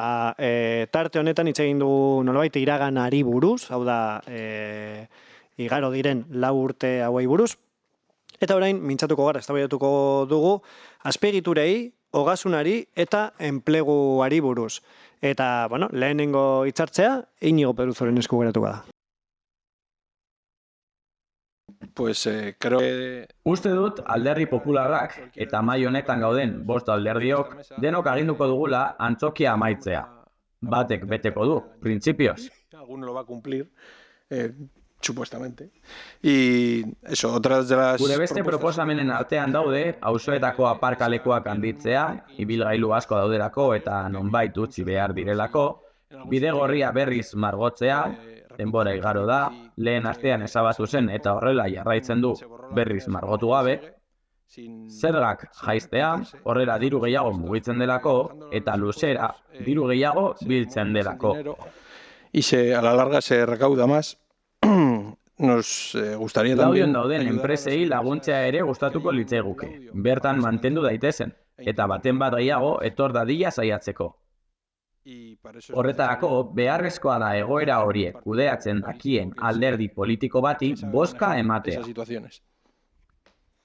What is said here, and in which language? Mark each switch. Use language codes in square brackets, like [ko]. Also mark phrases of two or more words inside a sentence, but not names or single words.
[eu] Tarte honetan hitz egin dugu nolabait iraganari buruz, hau da, igaro diren 4 urte hauei buruz. Eta orain, mintzatuko gara, eztabaidatuko dugu, azpiegiturei, ogasunari eta enpleguari buruz. Eta, bueno, lehenengo hitzartzea, Inigo Peruzoren esku geratuko da. [es] Pues creo que... [eu] Uste dut alderdi popularrak eta mai honetan gauden 5 alderdiok denok aginduko dugula antzokia amaitzea. Batek beteko du, printzipioz. [es] Alguno lo va a cumplir, supuestamente. Y eso, otras de las... [eu] Gure beste proposamenen artean daude, auzoetako aparkalekuak handitzea, ibilgailu asko daudelako eta nonbait utzi behar direlako, bidegorria berriz margotzea, denbora igaro da, lehen astean ezabatu zen eta horrela jarraitzen du berriz margotu gabe, zergak jaistea, horrela diru gehiago mugitzen delako, eta luzera diru gehiago biltzen delako. [es] Y a la larga se recauda más. Nos gustaría también... [eu] Laudion dauden enpresei laguntzea ere gustatuko litzaiguke. Bertan mantendu daitezen, eta baten bat gehiago etor dadila saiatzeko. Horretarako, beharrezkoa da egoera horiek kudeatzen dakien alderdi politiko bati bozka ematea.